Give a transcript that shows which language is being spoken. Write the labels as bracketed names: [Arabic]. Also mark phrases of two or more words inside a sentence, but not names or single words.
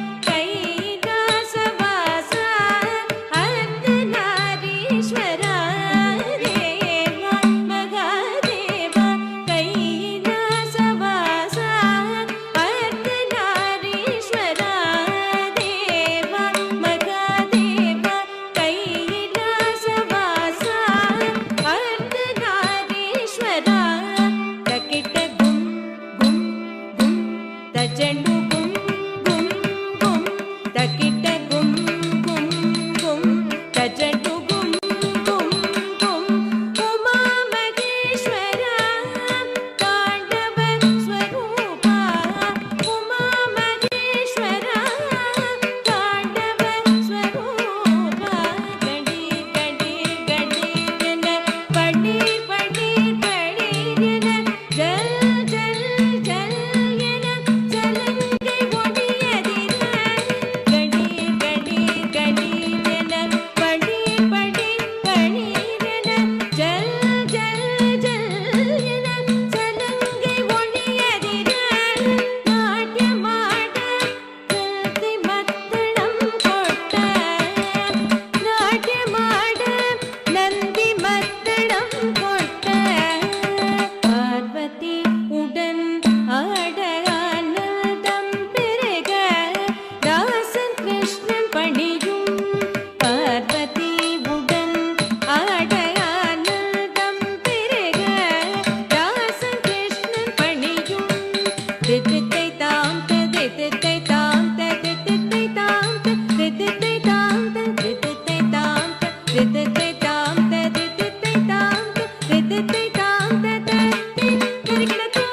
[Kannada] ಕೈಲಾಸವಾಸ ಅರ್ಧನಾರೀಶ್ವರ ದೇವ ಮಗಾದೇವ ಕೈಲಾಸವಾಸ ಅರ್ಧನಾರೀಶ್ವರ ದೇವ ಮಗಾದೇವ ಕೈಲಾಸವಾಸ ಅರ್ಧನಾರೀಶ್ವರ ತಕಿಟ ಗುಮ್ ಗುಮ್ ಗುಮ್ ತಜನು ಗುಮ್ ಗುಮ್ ಗುಮ್ ತಕಿಟ ಗುಮ್ ಗುಮ್ ಗುಮ್ ತಜನು ಗುಮ್ ಗುಮ್ ಗುಮ್ ಉಮಾ ಮಹೇಶ್ವರ ತಾಂಡವ ಸ್ವರೂಪ ಉಮಾ ಮಹೇಶ್ವರ ತಾಂಡವ ಸ್ವರೂಪ ಗಡಿ ಗಡಿ ಗಡಿ ಜನ ಪಡಿ ಪಡಿ ಪಡಿ ಜನ ಜಲ ಜಲ ಜಲ ಯನ ಜಲಂಗೆ ಒಡಿಯದಿರ ಗಡಿ ಗಡಿ ಗಡಿ ಜನ ಪಡಿ ಪಡಿ ಪಡಿ ಜನ ಜಲ ಜಲ ಜಲ ಯನ ಜಲಂಗೆ ಒಡಿಯದಿರ ನಾಟ್ಯ ಮಾಡ ಜಲ್ತಿ ಮತ್ತಡಮ ಕೊಟ್ಟ ನಾಟ್ಯ ಮಾಡ ನಂದಿ ಮತ್ತಡಮ ಕೊಟ್ಟ [Tamil] பார்வதி உடன் ஆட ஆனந்தம் பெருக தாசன் கிருஷ்ணன் பணியும் பார்வதி உடன் ஆட ஆனந்தம் பெருக தாசன் கிருஷ்ணன் பணியும் தித்தித்தை தாம் தித்தித்தை தாம் தித்தித்தை தாம் தித்தித்தை தாம் தித்தித்தை தாம் தித்தித்தை தாம் தித்தித்தை தாம் தித்தித்தை தாம் தரிகிட